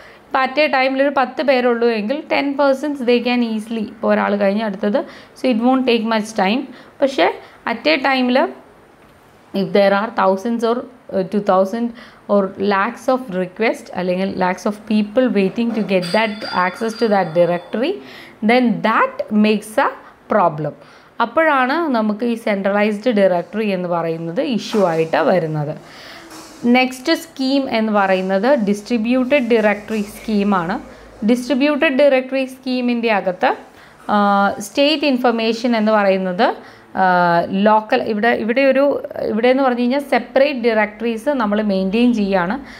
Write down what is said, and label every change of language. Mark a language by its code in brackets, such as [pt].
[ml] ഇപ്പോൾ at A ടൈമിലൊരു 10 പേരുള്ളൂ എങ്കിൽ [en] 10 persons they can easily, [ml] ഇപ്പോൾ ഒരാൾ കഴിഞ്ഞ് അടുത്തത്. [en] So it won't take much time. [ml] പക്ഷേ [en] at a ടൈമിൽ if there are 1000s or 2000 or lakhs of requests [ml] അല്ലെങ്കിൽ [en] lakhs of people waiting to get that access to that directory, then that makes a problem. [ml] അപ്പോഴാണ് നമുക്ക് ഈ centralised directory എന്ന് പറയുന്നത് issue ആയിട്ട് വരുന്നത്. നെക്സ്റ്റ് സ്കീം എന്ന് പറയുന്നത് ഡിസ്ട്രിബ്യൂട്ടഡ് ഡയറക്ടറി സ്കീമാണ്. ഡിസ്ട്രിബ്യൂട്ടഡ് ഡയറക്ടറി സ്കീമിൻ്റെ അകത്ത് സ്റ്റേറ്റ് ഇൻഫർമേഷൻ എന്ന് പറയുന്നത് ലോക്കൽ ഇവിടെ എന്ന് പറഞ്ഞു കഴിഞ്ഞാൽ സെപ്പറേറ്റ് ഡയറക്ടറീസ് നമ്മൾ മെയിൻറ്റെയിൻ ചെയ്യുകയാണ്.